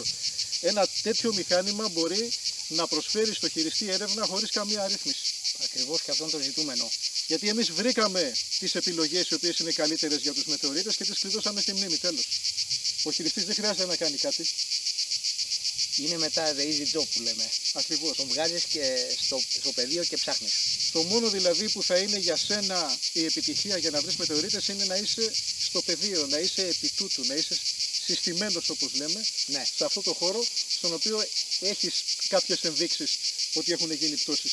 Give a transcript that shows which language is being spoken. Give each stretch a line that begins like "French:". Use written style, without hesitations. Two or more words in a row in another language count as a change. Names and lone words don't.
Greek: Ένα τέτοιο μηχάνημα μπορεί να προσφέρει στο χειριστή έρευνα χωρίς καμία αρρύθμιση. Ακριβώς, και αυτό είναι το ζητούμενο. Γιατί εμείς βρήκαμε τις επιλογές οι οποίες είναι καλύτερες για τους μετεωρίτες και τις κλειδώσαμε στη μνήμη, τέλος. Ο χειριστής δεν χρειάζεται να κάνει κάτι. Είναι μετά
English: the easy job
Greek: που λέμε. Ακριβώς. Τον βγάζεις και στο πεδίο και ψάχνεις. Το μόνο δηλαδή που θα είναι για σένα η επιτυχία για να βρεις μετεωρίτες είναι να είσαι στο πεδίο, να είσαι επί τούτου, να είσαι συστημένος όπως λέμε, Ναι. σε αυτό το χώρο στον οποίο έχεις κάποιες ενδείξεις ότι έχουν γίνει πτώσεις.